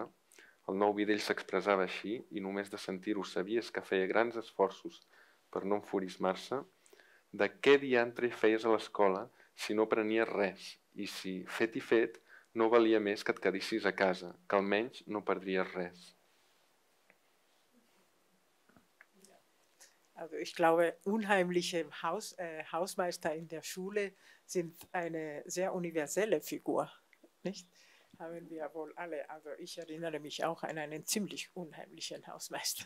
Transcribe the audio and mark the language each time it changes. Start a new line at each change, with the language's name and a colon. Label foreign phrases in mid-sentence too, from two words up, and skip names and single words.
Catalan: El nou videll s'expressava així i només de sentir-ho sabies que feia grans esforços per no enfurismar-se. De què diantre feies a l'escola si no aprenies res i si, fet i fet, no valia més que et quedessis a casa, que almenys no perdries res.
German: Also ich glaube, unheimliche Hausmeister in der Schule sind eine sehr universelle Figur, nicht? Haben wir wohl alle. Also ich erinnere mich auch an einen ziemlich unheimlichen Hausmeister.